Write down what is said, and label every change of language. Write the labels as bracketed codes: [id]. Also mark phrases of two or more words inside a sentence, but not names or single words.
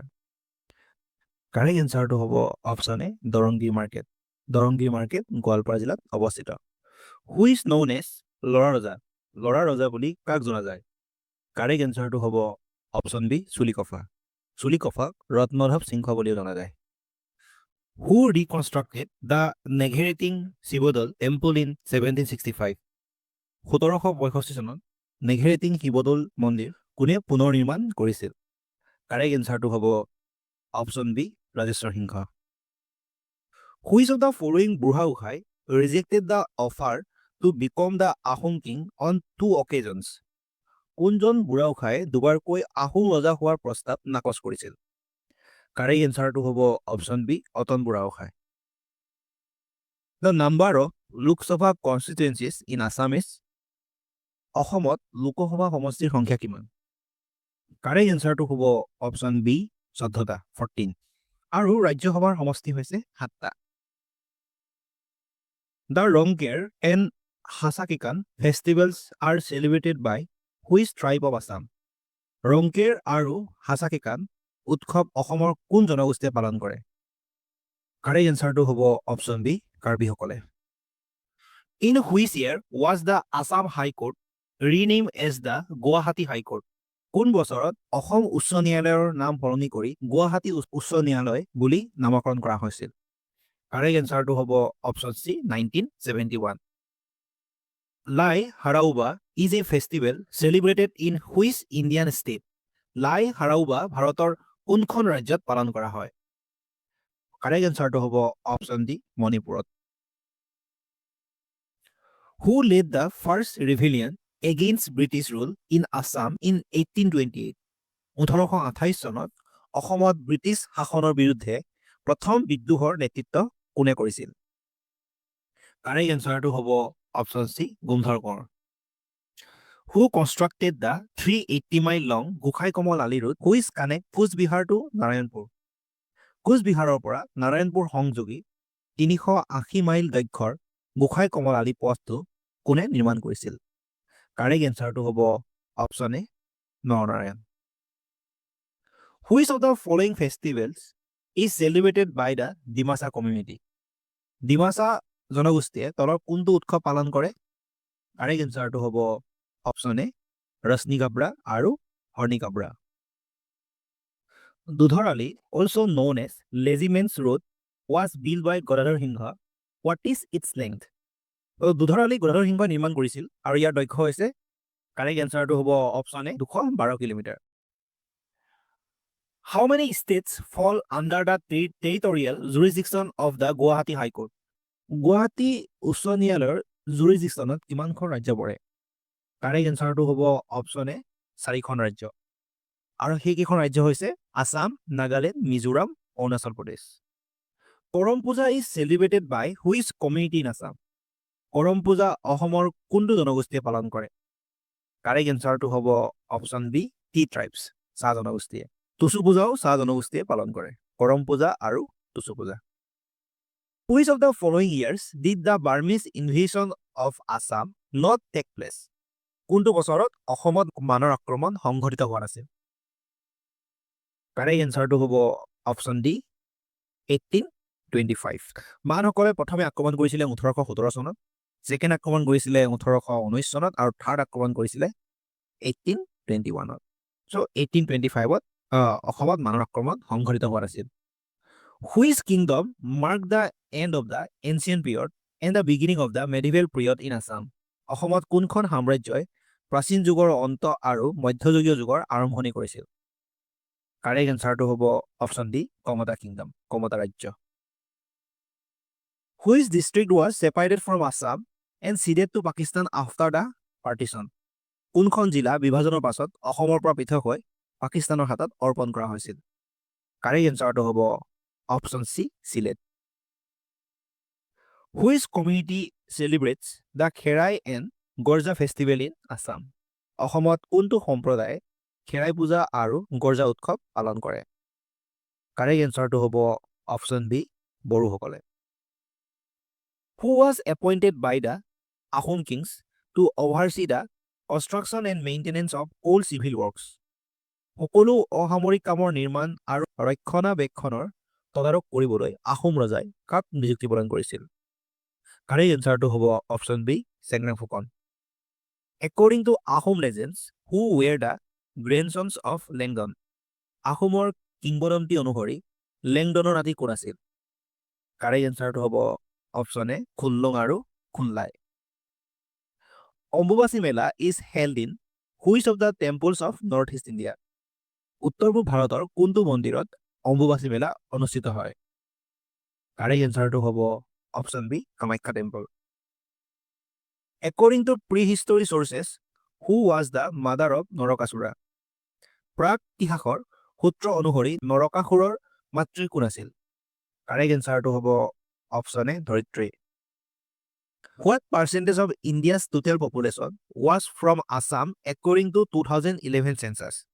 [en] correct answer [as] হ'ব [en] option A [as] দৰংগীৰ মাৰ্কেট। দৰংগীৰ মাৰ্কেট গোৱালপাৰা জিলাত অৱস্থিত। [en] who is known as [as] লৰা ৰজা? লৰা ৰজা বুলি কাক জনা যায়? [en] correct answer [as] হ'ব [en] option B [as] চুলিকফা। চুলিকফাক ৰত্নধৱ সিংহ বুলিও জনা যায়। [en] Who reconstructed the নেঘেৰিটিং শিৱদৌল temple in 1765? [as] 1765 চনত নেঘেৰিটিং শিৱদৌল মন্দিৰ কোনে পুনৰ নিৰ্মাণ কৰিছিল? [en] correct answer [as] হ'ব [en] option B [as] ৰাজেশ্বৰ সিংহ। [en] Which of the following [as] বুঢ়া গোঁসাই [en] rejected the offer to become the Ahom king on 2 occasions? [as] কোনজন বুঢ়া গোঁসাই দুবাৰকৈ আহোম ৰজা হোৱাৰ প্ৰস্তাৱ নাকচ কৰিছিল? [en] correct answer [as] হ'ব [en] option B [as] অতন বুঢ়া গোঁসাই। [en] The number of লোকসভা constituencies in Assam is? [as] অসমত লোকসভা সমষ্টিৰ সংখ্যা কিমান? [en] correct answer [as] হ'ব [en] option B [as] 14টা 14 আৰু ৰাজ্যসভাৰ সমষ্টি হৈছে 7টা। [en] The Rongker and Hasakikan festivals are celebrated by which tribe of Assam? [as] ৰংকেৰ আৰু হাছাকিকান উৎসৱ অসমৰ কোন জনগোষ্ঠীয়ে পালন কৰে? [en] correct answer [as] হ'ব [en] option B [as] কাৰ্বিসকলে। [en] In which year was the Assam High Court renamed as the Guwahati High Court? [as] কোন বছৰত অসম উচ্চ ন্যায়ালয়ৰ নাম সলনি কৰি গুৱাহাটী উচ্চ ন্যায়ালয় বুলি নামকৰণ কৰা হৈছিল? [en] correct answer [as] হ'ব [en] option C [as] 1971। [en] লাই হাৰাউবা is a festival celebrated in which Indian state? [as] লাই হাৰাউবা ভাৰতৰ কোনখন ৰাজ্যত পালন কৰা হয়? [en] correct answer [as] হ'ব [en] option D [as] মণিপুৰত। [en] Who led the first rebellion against British rule in Assam in 1828? [as] 1828 চনত অসমত ব্ৰিটিছ শাসনৰ বিৰুদ্ধে প্ৰথম বিদ্ৰোহৰ নেতৃত্ব কোনে কৰিছিল? [en] correct answer [as] হ'ব [en] option C [as] গুমধৰ কোঁৱৰ। [en] Who constructed the 380 mile long গোসাই কমল আলি road which connect কোচবিহাৰ to নাৰায়ণপুৰ? [as] কোচবিহাৰৰ পৰা নাৰায়ণপুৰ সংযোগী 380 মাইল দৈৰ্ঘ্যৰ গোসাই কমল আলি পথটো কোনে নিৰ্মাণ কৰিছিল? [en] correct answer [as] হ'ব [en] option A [as] নৰনাৰায়ণ। [en] Which of the following festivals is celebrated by the ডিমাছা community? [as] ডিমাছা জনগোষ্ঠীয়ে তলৰ কোনটো উৎসৱ পালন কৰে? [en] correct answer [as] হ'ব [en] option A [as] ৰশ্নি গাবৰা আৰু হৰ্ণি গাবৰা। [en] দুধৰালি also known as Lazy Man's Road was built by গদাধৰ সিংহ. What is its length? [as] দুধৰালি গদাধৰ সিংহই নিৰ্মাণ কৰিছিল আৰু ইয়াৰ দৈৰ্ঘ্য হৈছে [en] correct answer [as] হ'ব [en] option A [as] 212 কিলোমিটাৰ। [en] How many states fall under the territorial jurisdiction of the Guwahati High Court? [as] গুৱাহাটী উচ্চ ন্যায়ালয়ৰ জুৰিডিকশ্যনত কিমানখন ৰাজ্য পৰে? [en] correct answer [as] হ'ব [en] option A [as] 4খন ৰাজ্য আৰু সেইকেইখন ৰাজ্য হৈছে আসাম, নাগালেণ্ড, মিজোৰাম, অৰুণাচল প্ৰদেশ। [en] কৰম পূজা is celebrated by which community in Assam? [as] কৰম পূজা অসমৰ কোনটো জনগোষ্ঠীয়ে পালন কৰে? [en] correct answer [as] হ'ব [en] option B tea tribes [as] চাহ জনগোষ্ঠীয়ে। টুচু পূজাও চাহ জনগোষ্ঠীয়ে পালন কৰে। কৰম পূজা আৰু টুচু পূজা। [en] Which of the following years did the Burmese invasion of Assam not take place? [as] কোনটো বছৰত অসমত মানৰ আক্ৰমণ সংঘটিত হোৱা নাছিল? [en] correct answer [as] হ'ব [en] option D [as] 1825। মানসকলে প্ৰথমে আক্ৰমণ কৰিছিলে 1817 চনত, ছেকেণ্ড আক্ৰমণ কৰিছিলে 1819 চনত আৰু থাৰ্ড আক্ৰমণ কৰিছিলে 1825 1821 so 1825 অসমত মানৰ আক্ৰমণ সংঘটিত হোৱা আছিল [en] Which kingdom marked the end of the ancient period and the beginning of the medieval period in Assam [as] অসমত কোনখন সাম্ৰাজ্যই প্ৰাচীন যুগৰ অন্ত আৰু মধ্যযুগীয় যুগৰ আৰম্ভণি কৰিছিল [en] correct answer হ'ব option D কমতা kingdom [as] কমতা ৰাজ্য [en] Which district was separated from Assam and ceded to Pakistan after the partition? [as] কোনখন জিলা বিভাজনৰ পাছত অসমৰ পৰা পৃথক হৈ পাকিস্তানৰ হাতত অৰ্পণ কৰা হৈছিল [en] correct answer হ'ব option C সিলেট Which community celebrates the Kherai and Gorja festival in Assam? [as] অসমত কোনটো সম্প্ৰদায়ে খেৰাই পূজা আৰু গৰ্জা উৎসৱ পালন কৰে [en] correct answer হ'ব option B বড়োসকলে Who was appointed by the Ahom kings to oversee the construction and maintenance of all civil works? [as] সকলো অসামৰিক কামৰ নিৰ্মাণ আৰু ৰক্ষণাবেক্ষণৰ তদাৰক কৰিবলৈ আহোম ৰজাই কাক নিযুক্তি প্ৰদান কৰিছিল [en] correct answer হ'ব option B চেংৰাং ফুকন According to Ahom legends, who were the grandsons of Langdon? [as] আহোমৰ কিংবদন্তি অনুসৰি লেংডনৰ নাতি কোন আছিল [en] correct answer হ'ব option A খুনলুং আৰু খুনলাই অম্বুবাচী মেলা is held in which of the temples of North East India? [as] উত্তৰ পূব ভাৰতৰ কোনটো মন্দিৰত অম্বুবাচী মেলা অনুষ্ঠিত হয় [en] correct answer হ'ব option B কামাখ্যা temple According to prehistory sources, who was the mother of Narakasura? [as] প্ৰাক ইতিহাসৰ সূত্ৰ অনুসৰি নৰকাসুৰৰ মাতৃ কোন আছিল [en] correct answer হ'ব option A ধৰিত্ৰী What percentage of India's total population was from Assam according to 2011 census?